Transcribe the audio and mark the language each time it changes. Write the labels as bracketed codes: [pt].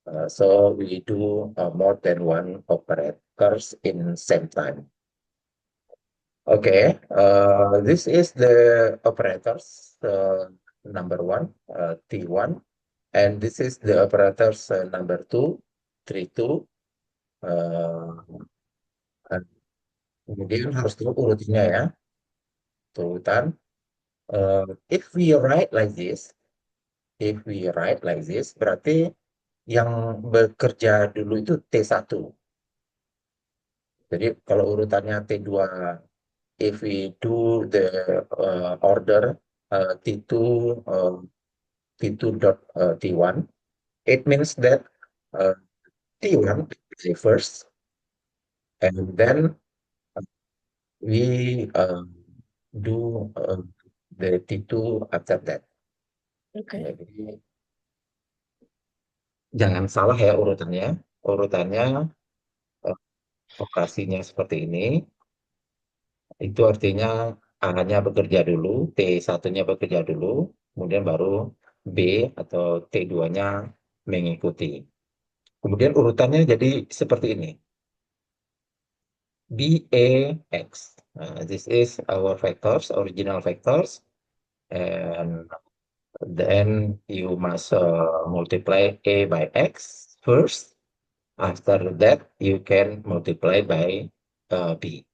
[en] So we do more than one operators in same time. Okay, this is the operators number one, T1, and this is the operators number two, 32. [id] Uh, and kemudian harus tahu urutannya ya, urutan. [en] If we write like this, [id] berarti yang bekerja dulu itu T1. Jadi kalau urutannya T2, [en] if we do the order T2 T2 dot T1, it means that uh, T1 is the first, and then we do the T2 after that. [id] Oke. Jadi jangan salah ya urutannya. Urutannya eh, operasinya seperti ini. Itu artinya A-nya bekerja dulu, T1-nya bekerja dulu, kemudian baru B atau T2-nya mengikuti. Kemudian urutannya jadi seperti ini. B, A, X. [en] This is our vectors, original vectors. And then you must multiply A by X first. After that, you can multiply by B.